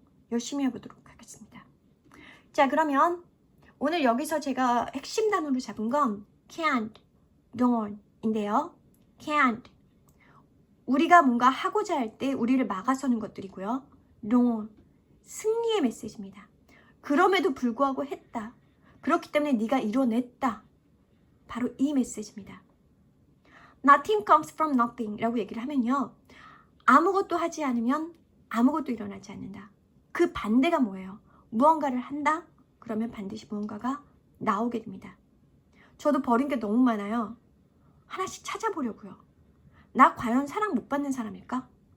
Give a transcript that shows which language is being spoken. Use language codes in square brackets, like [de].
[ko] 열심히 해보도록 하겠습니다. 자, 그러면 오늘 여기서 제가 핵심 단어로 잡은 건 can't, don't인데요. can't, 우리가 뭔가 하고자 할 때 우리를 막아서는 것들이고요. don't, 승리의 메시지입니다. 그럼에도 불구하고 했다. 그렇기 때문에 네가 이뤄냈다. 바로 이 메시지입니다. [en] Nothing comes from nothing [ko] 라고 얘기를 하면요. 아무것도 하지 않으면 아무것도 일어나지 않는다. 그 반대가 뭐예요? 무언가를 한다? 그러면 반드시 무언가가 나오게 됩니다. 저도 버린 게 너무 많아요. 하나씩 찾아보려고요. 나 과연 사랑 못 받는 사람일까?